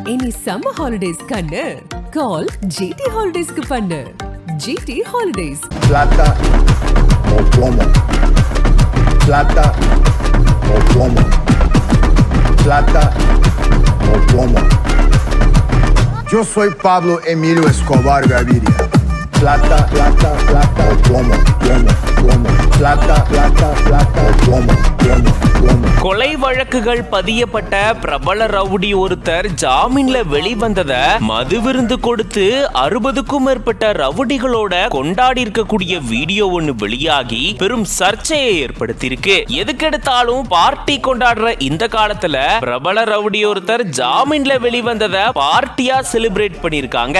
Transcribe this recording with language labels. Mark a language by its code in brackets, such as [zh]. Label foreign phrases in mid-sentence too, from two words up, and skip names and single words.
[ta] இனி [en] summer holidays [ta] கண்ணு கால் ஜிடி ஹாலிடேஸ்க்கு பண்ணு. ஜிடி ஹாலிடேஸ். [es] Plata o plomo. Plata o plomo. Plata o plomo. Yo soy Pablo Emilio Escobar Gaviria. Plata, plata, plata o plomo, plomo, plomo. Plata, plata, plata o plomo, plomo, plomo. [ta] கொலை வழக்குகள் பதியப்பட்ட பிரபல ரவுடி ஒருத்தர் ஜாமீன்ல வெளிவந்தத மது விருந்து கொடுத்து 60க்கும் மேற்பட்ட ரவுடிகளோட கொண்டாடி இருக்கக்கூடிய வீடியோ ஒண்ணு வெளியாகி பெரும் சர்ச்சையை ஏற்படுத்தியிருக்கு. எதுக்கெடுத்தாலும் பார்ட்டி கொண்டாடுற இந்த காலத்துல பிரபல ரவுடி ஒருத்தர் ஜாமீன்ல வெளிவந்தத [en] party celebrate [ta] பண்ணிருக்காங்க.